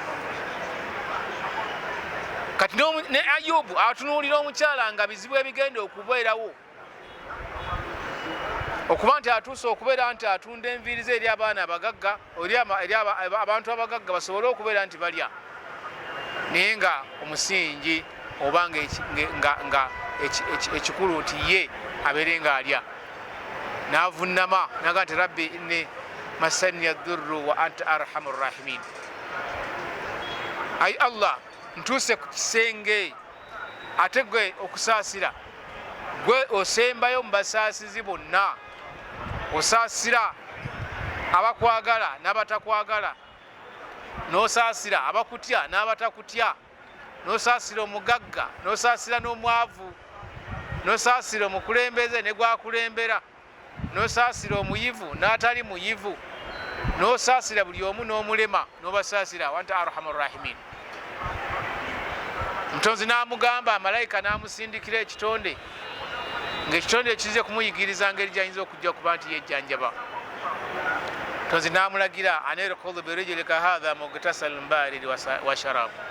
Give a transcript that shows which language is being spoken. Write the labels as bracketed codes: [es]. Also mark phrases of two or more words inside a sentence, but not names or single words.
[lg] Kati ne Ayubu atunuulira omukyala nga bizibu ebigenda okubeerawo, okuba nti atuuse okubeera nti atunda enviiri ze eri abaana abagagga, eri abantu abagagga basobole okubeera nti balya, naye nga omusingi oba nga ekikulu nti ye abeere ng'alya. N'avunnama naga nti [ar] رب إني مسني الضر وأنت أرحم الراحمين. [lg] Ayi Allah, ntuuse ku kisenge, ate gwe okusaasira, gwe osembayo mu basaasizi bonna, osaasira abakwagala n'abatakwagala, n'osaasira abakutya n'abatakutya, n'osaasira omugagga n'osaasira n'omwavu, n'osaasira omukulembeze ne gwakulembera, n'osaasira omuyivu n'atali muyivu, n'osaasira buli omu n'omulema, n'obasaasira [ar] وأنت أرحم الراحمين. [lg] Mutonzi n'amugamba, malayika n'amusindikira ekitonde, ng'ekitonde ekize kumuyigiriza ngeri gy'ayinza okujja kuba nti yejjanjaba. Mutonzi n'amulagira [ar] اركض برجلك هذا مغتسل بارد وشراب.